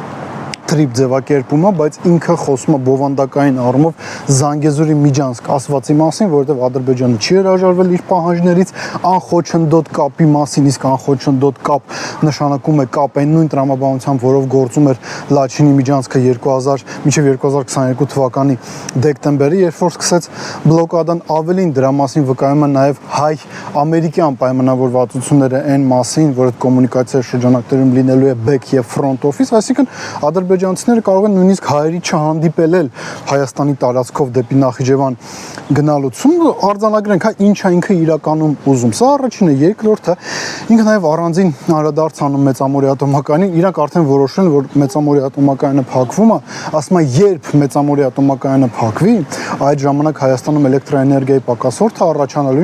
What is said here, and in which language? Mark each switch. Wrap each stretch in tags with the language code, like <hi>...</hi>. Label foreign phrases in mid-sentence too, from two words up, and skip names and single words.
<hy>թրիպ ձևակերպումը, բայց ինքը խոսում է բովանդակային առումով Զանգեզուրի միջանցք ասվածի մասին, որովհետև Ադրբեջանը չի հրաժարվել իր պահանջներից անխոչնդոտ կապի մասին, իսկ անխոչնդոտ կապ նշանակում է կապ այն նույն տրամաբանությամբ, որով գործում էր Լաչինի միջանցքը 2000 մինչև 2022 թվականի դեկտեմբերի, երբ որ սկսեց բլոկադան, ավելին դրա մասին վկայում է նաև հայ-ամերիկյան պայմանավորվածությունները այն մասին, որ այդ կոմունիկացիայի շրջանակներում լինելու է back եւ</hy> <en>front office,</en> <hy>այսինքն ադրբեջանցիները կարող են նույնիսկ հայերի չհանդիպել Հայաստանի տարածքով դեպի Նախիջևան գնալուց։ Արձանագրենք, ինչ է ինքը իրականում ուզում։ Սա առաջինը, երկրորդը ինքը նաև առանձին անդրադարձ անում մեծամորի ատոմակայանին, իրանք արդեն որոշել են, որ մեծամորի ատոմակայանը փակվում է, ասում է, երբ մեծամորի ատոմակայանը փակվի, այդ ժամանակ Հայաստանում էլեկտրոէներգիայի պակասորդ է առաջանալու,</hy>